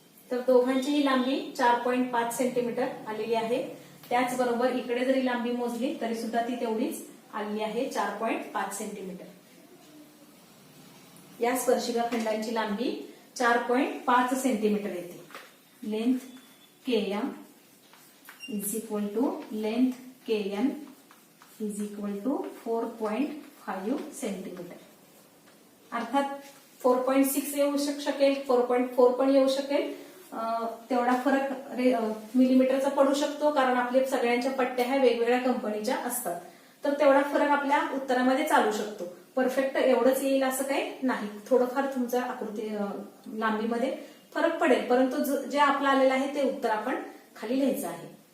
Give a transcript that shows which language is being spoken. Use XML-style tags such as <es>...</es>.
<mr>तर दोघांचीही लांबी 4.5 सेंटीमीटर आलेली आहे. त्याचबरोबर इकडे जरी लांबी मोजली तरी सुद्धा ती तेवढीच आलेली आहे, 4.5 सेंटीमीटर. या स्पर्शिका खंडांची लांबी 4.5 सेंटीमीटर येते.</mr> <en>Length K M is equal to length K N is equal to 4.5 centimetre.</en> <mr>अर्थात 4.6 येऊ शकेल, 4.4 पण येऊ शकेल. तेवढा फरक मिलीमीटरचा पडू शकतो, कारण आपल्या सगळ्यांच्या पट्ट्या ह्या वेगवेगळ्या कंपनीच्या असतात. तर तेवढा फरक आपल्या उत्तरामध्ये चालू शकतो. परफेक्ट एवढंच येईल असं काही नाही, थोडंफार तुमच्या आकृती लांबीमध्ये फरक पडेल, परंतु जे आपलं आलेलं आहे ते उत्तर आपण खाली लिहायचं आहे.</mr>